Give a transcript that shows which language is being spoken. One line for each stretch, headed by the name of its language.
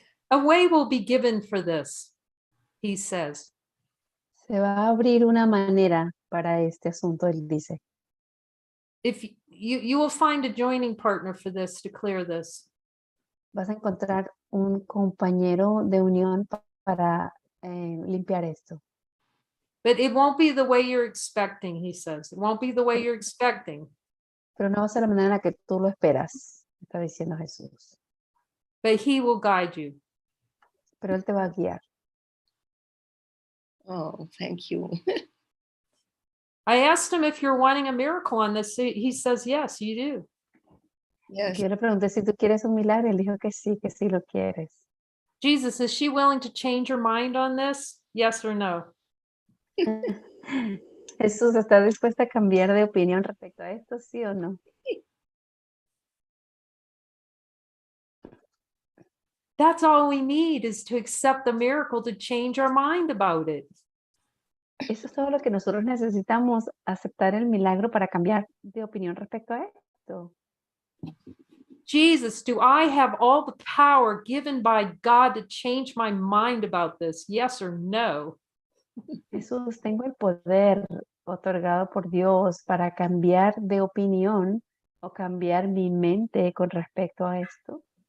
English: A way will be given for this, he says.
Spanish: Se va a abrir una manera para este asunto, él dice.
English: If you will find a joining partner for this to clear this.
Spanish: Vas a encontrar un compañero de unión para limpiar esto.
English: But it won't be the way you're expecting, he says. It won't be the way you're expecting.
Spanish: Pero no va a ser la manera en la que tú lo esperas, está diciendo Jesús.
English: But he will guide you.
Spanish: Pero él te va a guiar.
English: Oh, thank you. I asked him if you're wanting a miracle on this. He says, yes, you do. Yes.
Spanish: Yo le pregunté si tú quieres un milagro, él dijo que sí lo quieres.
English: Jesus, is she willing to change her mind on this? Yes or no?
Spanish: Jesús, ¿está dispuesta a cambiar de opinión respecto a esto, sí o no?
English: That's all we need is to accept the miracle to change our mind about it.
Spanish: Eso es todo lo que nosotros necesitamos, aceptar el milagro para cambiar de opinión respecto a esto.
English: Jesus, do I have all the power given by God to change my mind about this? Yes or no?
Spanish: Jesús, tengo el poder otorgado por Dios para cambiar de opinión o cambiar mi mente con respecto a esto.